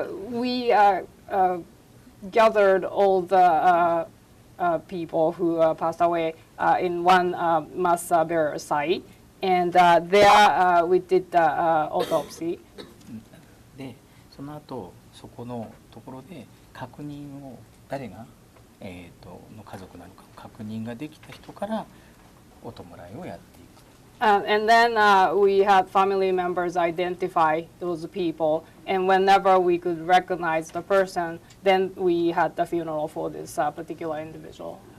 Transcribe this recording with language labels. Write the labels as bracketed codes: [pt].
[en] We gathered all the people who passed away in one mass burial site, and there we did the autopsy. [ja] でその後そこのところで確認を誰がの家族なのか確認ができた人からお弔いをやっていく。 [en] And then we had family members identify those people, and whenever we could recognize the person, then we had the funeral for this particular individual.